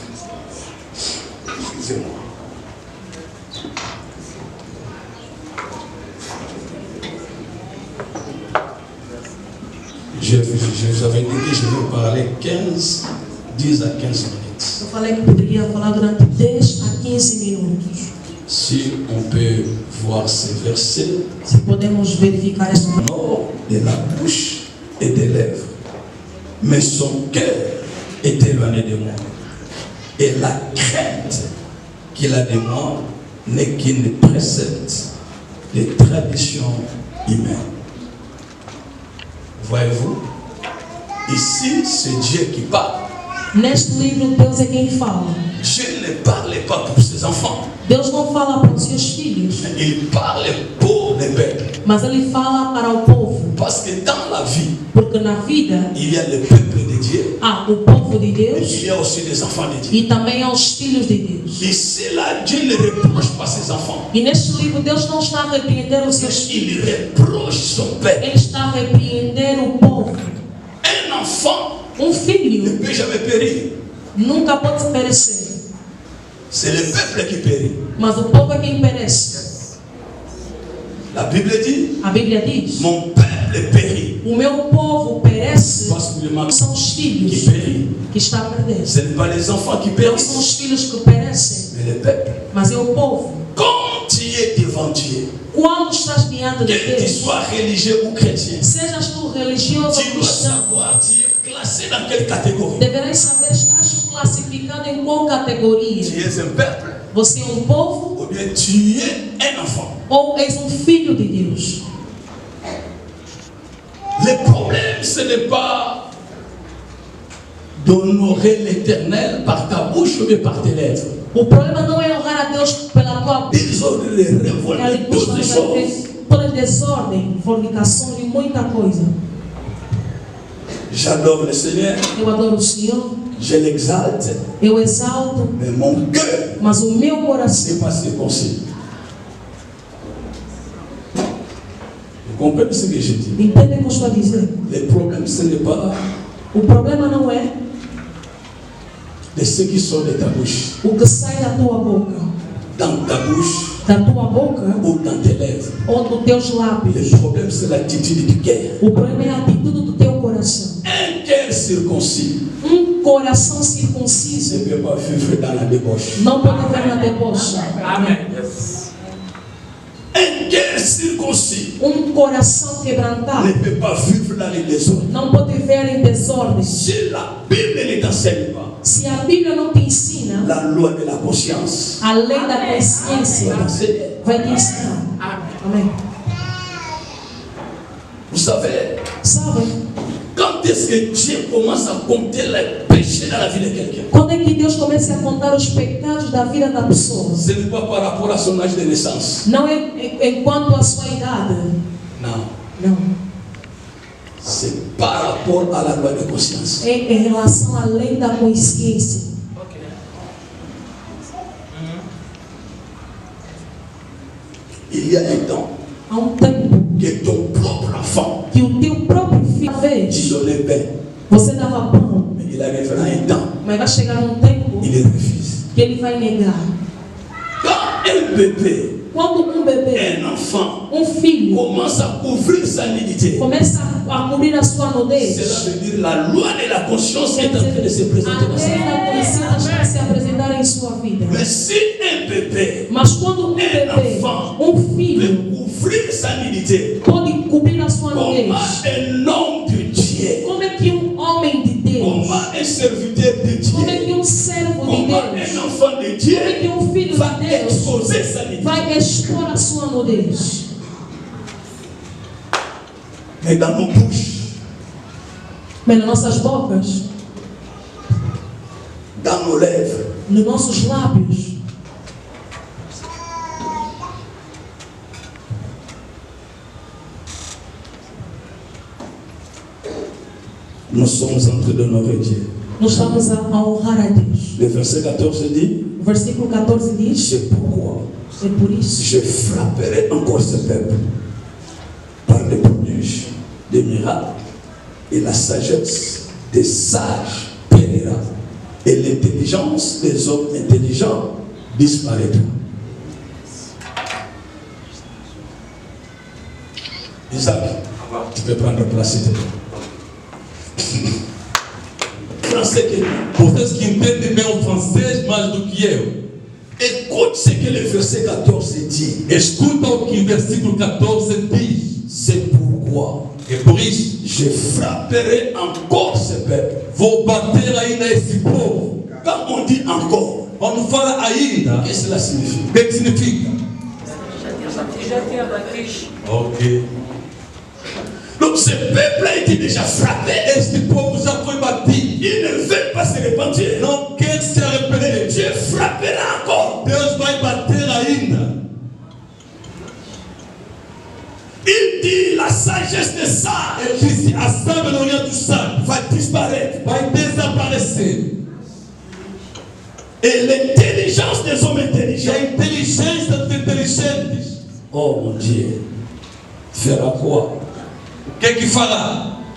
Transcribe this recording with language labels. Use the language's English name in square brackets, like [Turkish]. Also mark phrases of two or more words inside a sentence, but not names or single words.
[French] Excusez-moi. Je vous avais dit que je vais parler 10 à 15 minutes. [Portuguese] Eu falei que poderia falar durante 10 a 15 minutos. [French] Si on peut voir ces versets, [Portuguese] Se podemos verificar essa [French] nord de la bouche et des lèvres, mais son cœur est éloigné de moi. Et la crainte qu'il a de moi n'est qu'une précepte des traditions humaines. Voyez-vous, ici c'est Dieu qui parle. [Portuguese] Neste livro, Deus é quem fala. [French] Dieu ne parle pas pour ses enfants. [Portuguese] Deus não fala para os seus filhos, [French] Il parle pour les peuples. [Portuguese] mas Ele fala para o povo. [French] Parce que dans la vie, [Portuguese] Porque na vida [French] il y a le peuple de Dieu [Portuguese] há o povo de [French] et [Portuguese] Deus [French] il y a aussi des enfants de Dieu. [Portuguese] e também há os filhos de Deus. [French] Et c'est là, Dieu ne reproche pas ses enfants. [Portuguese] E neste livro, Deus não está a repreender os seus filhos. [French] Il reproche son peuple. [Portuguese] Ele está a repreender o povo. [French] Un enfant ne [Portuguese] Filho [French] peut jamais périr. [Portuguese] nunca pode perecer, [French] C'est le peuple qui périt. [Portuguese] mas o povo é quem perece. [French] La Bible dit, [Portuguese] A Bíblia diz: [French] mon peuple périt. [Portuguese] o meu povo perece. [French] Particulièrement [Portuguese] São os [French] qui [Portuguese] filhos [French] périt. [Portuguese] que está a perder. [French] Ce n'est pas les enfants qui [Portuguese] Não são os [French] périssent, [Portuguese] filhos que perecem, [French] mais le peuple. [Portuguese] mas é o povo. [French] Quand tu es devant Dieu, [Portuguese] Quando estás diante de [French] que tu [Portuguese] Deus, [French] sois religieux ou chrétien, [Portuguese] sejas tu religioso ou [French] tu dois [Portuguese] cristão, [French] savoir, tu es classé dans quelle catégorie. [Portuguese] deverás saber, estás classificado em qual categoria. [French] Tu es un peuple [Portuguese] Você é um povo [French] ou bien tu es un enfant. [Portuguese] ou és um filho de Deus. [French] Le problème, ce n'est pas d'honorer l'Éternel par ta bouche ou bien par tes lèvres. [Portuguese] O problema não é honrar a Deus pela tua boca. [French] Ils ont révolté toutes les choses. [Portuguese] Toda desordem, fornicações e muita coisa. [French] J'adore le Seigneur, [Portuguese] Eu adoro o Senhor, [French] je l'exalte, [Portuguese] eu exalto, [French] mais mon cœur [Portuguese] mas o meu coração [French] n'est pas circoncis. Vous comprenez ce que je dis? [Portuguese] entende o que eu estou a dizer. [French] Le problème, ce n'est pas [Portuguese] O problema não é [French] de ce qui sort de ta bouche, [Portuguese] o que sai da tua boca, [French] dans ta bouche ou ou dans tes lèvres. [Portuguese] dos teus lábios. [French] Le problème, c'est l'attitude du cœur. [Portuguese] O problema é a atitude do teu coração. [French] Un cœur circoncis [Portuguese] Coração [French] ne [Portuguese] circunciso [French] peut pas vivre dans la débauche. [Portuguese] não pode ver na deboche. [French] Un cœur circoncis [Portuguese] Coração quebrantado [French] ne peut pas vivre dans les désordres. [Portuguese] não pode ver em desordem. [French] Si la Bible ne t'enseigne pas [Portuguese] Se a Bíblia não te ensina, [French] la loi de la conscience, [Portuguese] a lei da consciência [French] va t'enseigner. [Portuguese] vai te ensinar. Amém. [French] Vous savez, [Portuguese] Sabe? [French] quand est-ce que Dieu commence à compter les péchés dans la vie de quelqu'un? [Portuguese] Quando é que Deus começa a contar os pecados da vida da pessoa? [French] Ce n'est pas par rapport à son âge de naissance. [Portuguese] Não é enquanto a sua idade. [French] Non. [Portuguese] Não. [French] C'est par rapport à la loi de conscience. [Portuguese] É em relação à lei da consciência. [French] Il y a un temps [Portuguese] Há tempo [French] que ton propre enfant, [Portuguese] que o teu próprio filho [French] tu [Portuguese] fez. [French] donnais pain, [Portuguese] Você dava pão, [French] mais il arrivera un temps, [Portuguese] mas vai chegar um tempo [French] il refuse. [Portuguese] que ele vai negar. [French] Quand un bébé, [Portuguese] Quando bebê, [French] un enfant, [Portuguese] filho, [French] commence à couvrir sa nudité, [Portuguese] começa a cobrir a sua nudez, [French] cela veut dire la loi de la conscience est en train de se [Portuguese] a [French] présenter dans sa [Portuguese] lei [French] vie. [Portuguese] da consciência vai se apresentar em sua vida. [French] Mais si un bébé [Portuguese] Mas quando bebê, filho, [French] peut couvrir sa nudité, [Portuguese] pode cobrir a sua [French] comment [Portuguese] nudez, [French] un homme de Dieu, [Portuguese] como é que homem de Deus, [French] comment un serviteur de [Portuguese] como é que [French] Dieu, [Portuguese] servo de [French] comment [Portuguese] Deus, [French] un enfant de Dieu [Portuguese] como é que filho [French] va [Portuguese] de Deus [French] exposer sa nudité? [Portuguese] vai expor a sua nudez? [French] Mais dans nos bouches, [Portuguese] Mas nas nossas bocas, [French] dans nos lèvres, [Portuguese] nos nossos lábios, [French] nous sommes en train d'honorer Dieu. [Portuguese] nós estamos a honrar a Deus. [French] Le verset 14 dit, [Portuguese] O versículo 14 diz: [French] c'est pourquoi [Portuguese] é por isso [French] je frapperai encore ce peuple par les prodiges, des miracles, et la sagesse des sages périra, et l'intelligence des hommes intelligents disparaîtra. Isaac, tu peux prendre place, s'il te plaît. français que lui. [Portuguese] Vocês que entendem bem o francês mais do que eu, [French] Écoute ce que le verset 14 dit. [Portuguese] escuta o que o versículo 14 diz. [French] C'est pourquoi [Portuguese] É por isso, [French] je frapperai encore ce peuple. [Portuguese] vou bater ainda esse povo. [French] Quand on dit encore, [Portuguese] Quando fala ainda, [French] qu'est-ce que cela signifie? [Portuguese] o que significa? [French] Ok. Donc ce peuple a été déjà frappé. [Portuguese] Este povo já foi batido. [French] Il ne veut pas se repentir. [Portuguese] Não quer se arrepender. [French] Dieu frappera encore. [Portuguese] Deus vai bater ainda. [French] Il dit la sagesse des sages [Portuguese] Ele disse: a sabedoria dos sábios [French] va disparaître. [Portuguese] vai desaparecer. [French] Et l'intelligence des hommes [Portuguese] E [French] intelligents, [Portuguese] a inteligência dos inteligentes, [French] oh mon Dieu, fera quoi? [Portuguese] o que é que fará?